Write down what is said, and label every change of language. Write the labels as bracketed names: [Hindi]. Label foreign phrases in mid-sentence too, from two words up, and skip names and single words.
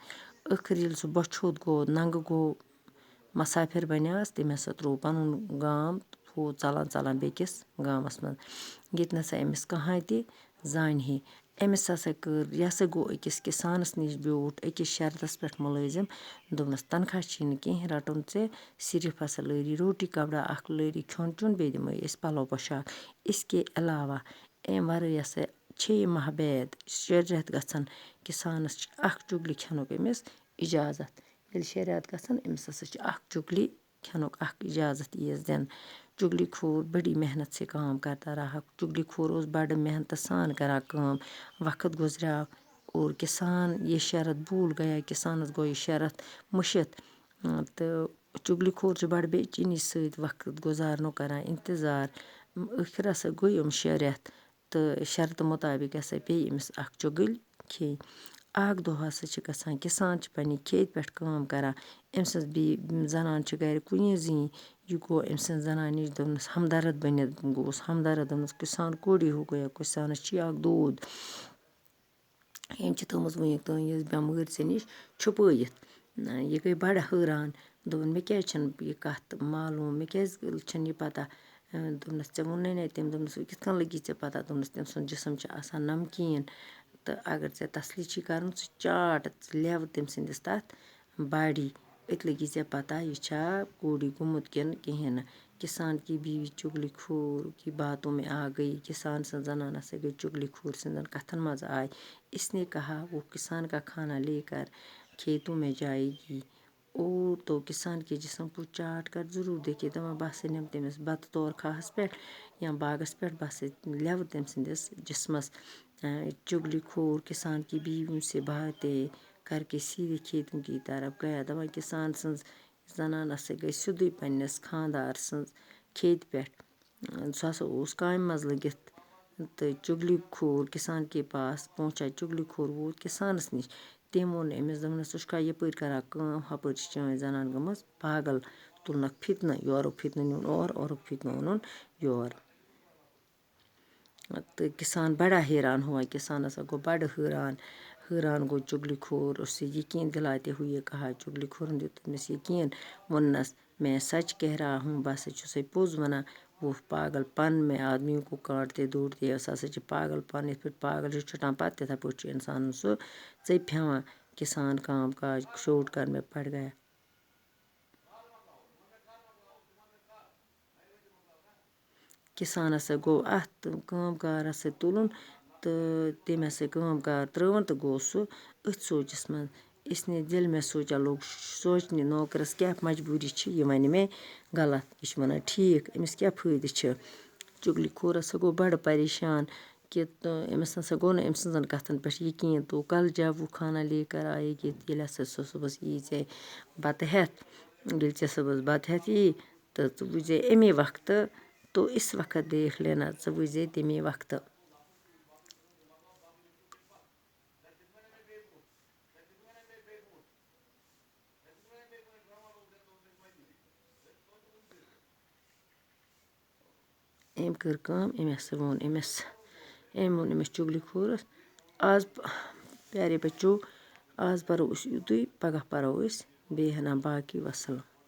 [Kashmiri] ٲخٕر ییٚلہِ سُہ بۄچھِ ہوٚت گوٚو، ننٛگہٕ گوٚو، مسافر بنیٛاس، تٔمۍ ہسا تروو پنُن گام، ہُہ ژلان بیٚکِس گامس منٛز ییٚتہِ نسا أمِس کٕہٕنۍ تہِ زانہِ ہے۔ أمِس ہسا کٔر، یہِ ہسا گوٚو أکِس کِسانس نِش بیوٗٹھ أکِس شرطس پٮ۪ٹھ مُلٲزِم، دوٚپنس تنخواہ چھی نہٕ کینٛہہ رٹُن ژےٚ، صرف ہسا لٲری روٹی کپڑا اکھ لٲری کھیوٚن چیوٚن بیٚیہِ دِمے أسۍ پلو پۄشاک۔ اس کے علاوہ امہِ ورٲے ہسا 6 ماہ بعد 6 رٮ۪تھ گژھن کسانس چھِ اکھ چُگلی کھٮ۪نُک أمِس اجازت۔ ییٚلہِ 6 رٮ۪تھ گژھن أمِس ہسا چھِ اکھ چُگلی کھٮ۪نُک اکھ اجازت یِیَس دِنہٕ۔ [Urdu] چُگلی خور بڑی محنت سے کام کرتا رہا۔ [Kashmiri] چُگلی خور اوس بڑٕ محنتہٕ سان کران کٲم۔ [Urdu] وقت گزریٛاو اور کسان یہ شرط بھول گیا۔ [Kashmiri] کسانس گوٚو یہِ شرط مٔشِتھ تہٕ چُگلی خور چھُ بڑٕ بے چینی سۭتۍ وقت گُزارنُک کران انتظار۔ ٲخِر ہسا گٔے یِم 6 رٮ۪تھ تہٕ شرطہٕ مطابق ہسا پیٚیہِ أمِس اکھ چُگٕلۍ کھیٚنۍ۔ اکھ دۄہ ہسا چھِ گژھان، کسان چھِ پننہِ کھیتہِ پٮ۪ٹھ کٲم کران، أمۍ سٕنٛز زنان چھِ گرِ کُنی زٔنی۔ یہِ گوٚو أمۍ سٕنٛزِ زنانہِ نِش، دوٚپنس ہمدرد بٔنِتھ گوٚوُس ہمدرد، دوٚپنس [Urdu] کسان کوڑی ہو گیا، [Kashmiri] کسانس چھی اکھ دود، أمۍ چھِ تھٲومٕژ وٕنیُک تام یہِ بٮ۪مٲرۍ ژےٚ نِش چھُپٲیِتھ۔ یہِ گٔے بڑٕ حٲران، دوٚپُن مےٚ کیٛازِ چھَنہٕ یہِ کتھ معلوٗم، مےٚ کیٛازِ چھَنہٕ یہِ پتہ دوٚپنَس ژےٚ ووٚنُے نے تٔمۍ دوٚپنَس وۄنۍ کِتھ کٔنۍ لٔگی ژےٚ پَتہ دوٚپنَس تٔمۍ سُنٛد جِسم چھُ آسان نمکیٖن تہٕ اگر ژےٚ تسلی چھی کَرُن ژٕ چاٹ ژٕ لٮ۪و تٔمۍ سٕنٛدِس تَتھ باڈی أتۍ لٔگی ژےٚ پَتہ یہِ چھا کوٗری گوٚمُت کِنہٕ کِہیٖنۍ نہٕ [Urdu] کِسان کی بیوی چُگلی خوٗر کی باتوں میں آ گئی [Kashmiri] کِسان سٕنٛز زنان ہسا گٔے چُگلی خوٗر سٕنٛزن کَتھن منٛز آے اس [Urdu] نے کہا وہ کسان کا کھانا لے کر کھیتوں میں جائے گی او تو کسان کے جسم کو چاٹ کر ضروٗر دیکھے [Kashmiri] دَپان بہٕ ہسا نِمہٕ تٔمِس بَتہٕ تور کھاہَس پٮ۪ٹھ یا باغس پٮ۪ٹھ بہٕ ہسا لٮ۪وٕ تٔمۍ سٕنٛدِس جِسمَس [Urdu] چُگلی خوٗر کِسان کی بیویوں سے باتیں کر کے سیٖدھے کھیتوں کی طرف گیا [Kashmiri] دَپان کِسان سٕنٛز زنان ہسا گٔے سیوٚدُے پنٛنِس خانٛدار سٕنٛز کھیتہِ پٮ۪ٹھ سُہ ہسا اوس کامہِ منٛز لٔگِتھ تہٕ چُگلی خوٗر [Urdu] کِسان کے پاس پہنچا [Kashmiri] چُگلی خوٗر ووت کِسانَس نِش تٔمۍ ووٚن أمِس دوٚپنَس ژٕ چھُکھا یَپٲرۍ کران کٲم ہُپٲرۍ چھِ چٲنۍ زنان گٔمٕژ پاگل تُلنَکھ فِتنہٕ یورُک فِتنہٕ نیُن اورُک فِتنہٕ اوٚنُن یور تہٕ [Urdu] کِسان بڑا حیران ہوا [Kashmiri] کِسان ہسا گوٚو بڑٕ حٲران گوٚو چُگلی خوٗر [Urdu] اُسے یقیٖن دِلاتے ہوئے کہا [Kashmiri] چُگلی خوٗرن دیُت تٔمِس یقیٖن ووٚننَس [Urdu] میں سچ کہہ رہا ہوں [Kashmiri] بہٕ ہسا چھُسَے پوٚز وَنان [Urdu] وہ پاگل پن میں آدمیوں کو کاٹتے دوڑتے [Kashmiri] سُہ ہسا چھِ پاگل پن یِتھ پٲٹھۍ پاگل چھِ چھُٹان پتہٕ تِتھَے پٲٹھۍ چھُ اِنسانن سُہ ژٔپۍ ہٮ۪وان [Urdu] کِسان کام کاج شوٹ کرنے پڑ گیا [Kashmiri] کِسان ہسا گوٚو اَتھ کٲم کار ہسا تُلُن تہٕ تٔمۍ ہسا کٲم کار ترٲوٕن تہٕ گوٚو سُہ أتھۍ سونٛچس منٛز [Urdu] اس نے دِل میں سوچا [Kashmiri] لوگ سونٛچنہِ نوکرس کیٛاہ مجبوٗری چھِ یہِ وَنہِ مےٚ غلط یہِ چھُ وَنان ٹھیٖک أمِس کیٛاہ فٲیدٕ چھِ چُگلی خوٗر ہسا گوٚو بڑٕ پریشان کہِ أمِس نسا گوٚو نہٕ أمۍ سٕنٛزن کَتھن پٮ۪ٹھ یقیٖن [Urdu] تو کل جب وہ کھانا لے کر آئے گی [Kashmiri] ییٚلہِ ہسا سُہ صُبحس یی ژےٚ بتہٕ ہٮ۪تھ ییٚلہِ ژےٚ صُبحس بتہٕ ہٮ۪تھ یی تہٕ ژٕ وٕچھ زے اَمے وقتہٕ [Urdu] تو اِس وقت دیکھ لینا [Kashmiri] ژٕ وٕچھ زے تَمے وقتہٕ أمۍ کٔر کٲم أمۍ ہسا ووٚن أمِس چُگلی خوٗرس آز پیارے بچو آز پرو أسۍ یُتُے پگاہ پرو أسۍ بیٚیہِ ہنا باقی وسلام